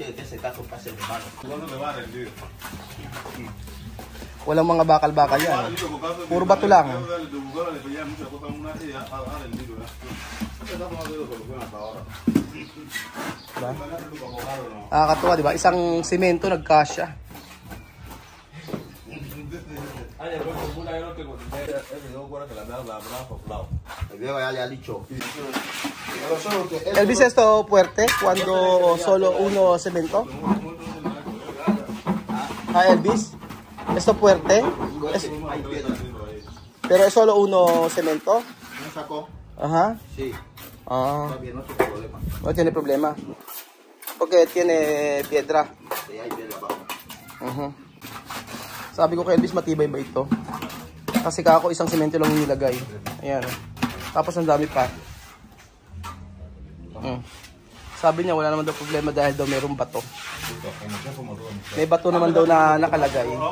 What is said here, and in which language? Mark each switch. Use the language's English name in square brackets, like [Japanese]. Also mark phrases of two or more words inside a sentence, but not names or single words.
[Filipino] Walang mga bakal-bakal yan. Puro bato lang. Diba? Nakakatuwa, diba? Isang semento nagkasya. [Spanish] Elvis, esto fuerte cuando solo uno cemento. Elvis, esto fuerte. Pero es solo uno cemento. Ajá. Sí. No tiene problema. Porque tiene piedra. Sí, hay piedra abajo. [Filipino] Sabi ko kay Elvis, matibay ba ito? Kasi kako isang semento lang nilagay. Ayan. Tapos ang dami pa. Sabi niya wala naman daw problema dahil daw mayroong bato. May bato naman daw na nakalagay.